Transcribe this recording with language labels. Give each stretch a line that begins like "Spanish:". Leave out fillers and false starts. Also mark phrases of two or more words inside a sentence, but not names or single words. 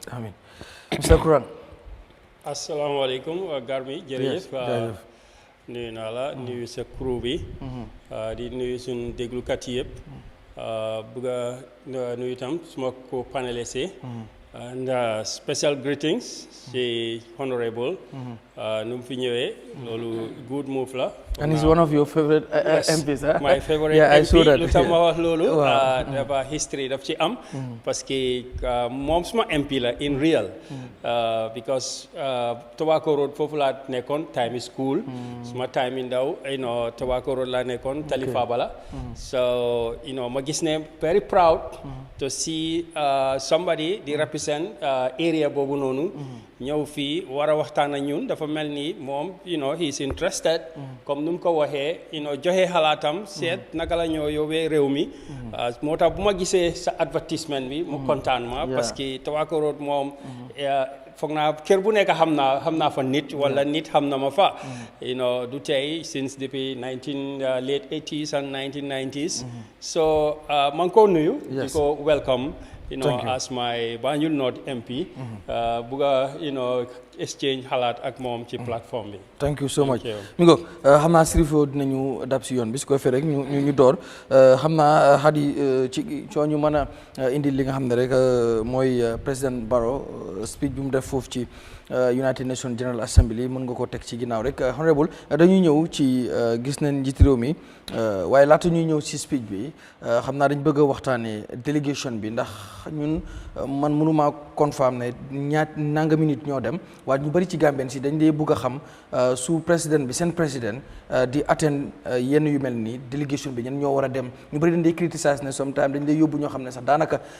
Wolof: amiin monsieur Kuran. asalaamaaleykum Garmi jërëjëf. nuyu naa la nuyu sa crew bi. di nuyu suñu déglukat yi yëpp. bëgg a nuyu itam suma ko panélistes
English: and special greetings
Wolof: si honorable nu mu fi ñëwee loolu good move la.
English: and he's one of your favorite MPs. my favorite MP
Wolof: lu tax ma wax loolu dafa history daf ci am parce que moom suma MP la
English: in real
Wolof: because Tobacco Road foofu laa nekkoon time school suma time ndaw Tobacco Road laa nekkoon Talifa Bala so ma gis ne
English: very proud to see somebody
Wolof: di represent area boobu noonu ñëw fii war a waxtaan ak ñun dafa mel ni moom
English: he's interested
Wolof: comme nu mu ko waxee joxe xalaatam seet naka la ñoo yóbbee réew mi moo tax bu ma gisee sa advertisement bi mu kontaan ma parce que Tobacco Road moom foog naa kër bu nekk xam naa fa nit wala nit xam na ma fa du tey since depuis
English: late 80s and 1990s
Wolof: so maa ngi ko nuyu di ko welcome
English: as my Banjul North MP
Wolof: buga exchange xalaat ak moom ci plateforme bi.
English: thank you so much
Wolof: mi ngo xam naa Sirifo dinañu dab si yoon bi su ko defee rek ñu door xam naa Hadi ci coo ñu mën a indi li nga xam ne rek mooy président Barrow speech bi mu def foofu ci United Nations General Assembly mën nga ko teg ci ginnaaw rek honorable dañuy ñëw ci gis nañ njiiti réew mi waaye laata ñuy ñëw ci speech bi xam naa dañ bëgg a waxtaanee délégation bi ndax ñun man mënuma confirm ne nangami nit ñoo dem waaye ñu bëri ci Gambien si dañ dee bëgg a xam su président bi seen président di attend yenn yu mel nii délégation bi ñen ñoo war a dem ñu bëri dañ dee criticize ne sometimes dañ dee yóbbu ñoo xam ne sax daanaka